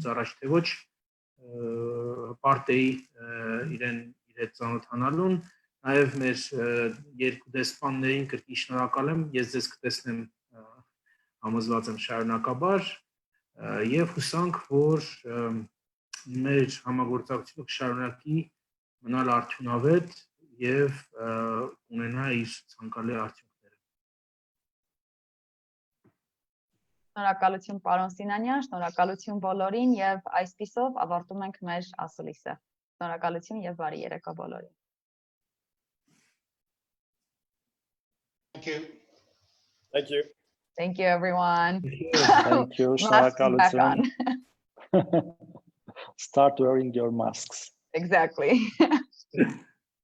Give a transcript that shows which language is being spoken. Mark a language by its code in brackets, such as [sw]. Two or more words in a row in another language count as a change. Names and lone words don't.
[hy] առաջ թե ոչ, պարտեի իրեն հետ ծանոթանալուն, նաեւ մեր երկու դեսպաններին կրկին շնորհակալ եմ, ես ձեզ կտեսնեմ համոզված եմ շարունակաբար եւ հուսանք, որ մեր համագործակցությունը կշարունակի մնալ արդյունավետ եւ ունենա իր ցանկալի արդյունքները։ Շնորհակալություն պարոն Սինանյան, շնորհակալություն բոլորին եւ այսպիսով ավարտում ենք մեր ասուլիսը։ Շնորհակալություն եւ բարի երեկո բոլորին։ [en] you. Thank you. Thank you, everyone. Thank you. Masks back on. Start wearing your masks. Exactly.